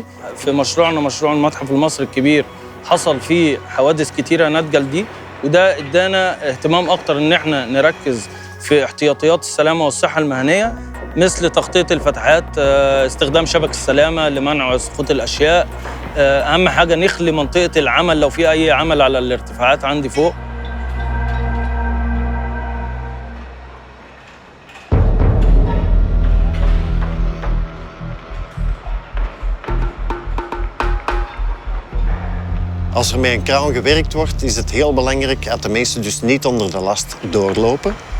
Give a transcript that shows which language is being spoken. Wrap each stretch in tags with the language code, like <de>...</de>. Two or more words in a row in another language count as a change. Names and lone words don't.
<ar>في مشروعنا مشروع المتحف المصري الكبير حصل فيه حوادث كتيرة ناتجة لدي، وده ادانا اهتمام أكتر إن احنا نركز في احتياطيات السلامة والصحة المهنية، مثل تغطية الفتحات، استخدام شبك السلامة لمنع سقوط الأشياء. أهم حاجة نخلي منطقة العمل لو في أي عمل على الارتفاعات عندي فوق.</ar> <nl>Als er met een kraan gewerkt wordt, is het heel belangrijk dat de mensen dus niet onder de last doorlopen.</nl>